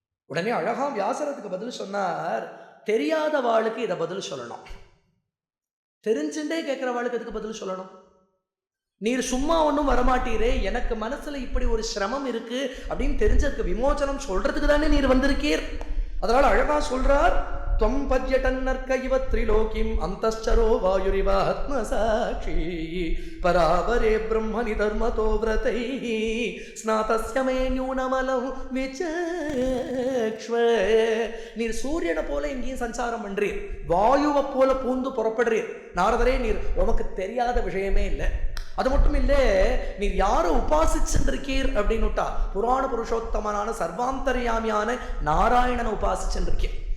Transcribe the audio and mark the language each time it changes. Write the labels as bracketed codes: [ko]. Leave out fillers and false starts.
[ta] உடனே அழகா வியாசரத்துக்கு பதில் சொன்னார், தெரியாத வாளுக்கு இதை பதில் சொல்லணும், தெரிஞ்சுட்டே கேட்கிற வாளுக்கு எதுக்கு பதில் சொல்லணும்? நீர் சும்மா ஒன்றும் வரமாட்டீரே, எனக்கு மனசுல இப்படி ஒரு சிரமம் இருக்கு அப்படின்னு தெரிஞ்சதுக்கு விமோச்சனம் சொல்றதுக்கு தானே நீர் வந்திருக்கீர். அதனால அழகா சொல்றார், [sa] त्वं पर्यटन्नर्क इव त्रिलोकीं अन्तश्चरो वायुरिव आत्मसाक्षी परावरे ब्रह्मणि धर्मतो व्रतैः स्नातस्य मे न्यूनमलं विचक्ष्व. [ta] நீர் சூரியனை போல எங்கேயும் சஞ்சாரம் பண்றீர், வாயுவை போல பூந்து புறப்படுறீர். நாரதரே, நீர் உமக்கு தெரியாத விஷயமே இல்லை. அது மட்டும் இல்லை, நீர் யாரை உபாசிச்சுருக்கீர் அப்படின்னுட்டா புராண புருஷோத்தமனான சர்வாந்தர்யாமியான நாராயணனை உபாசிச்சுருக்கீர்.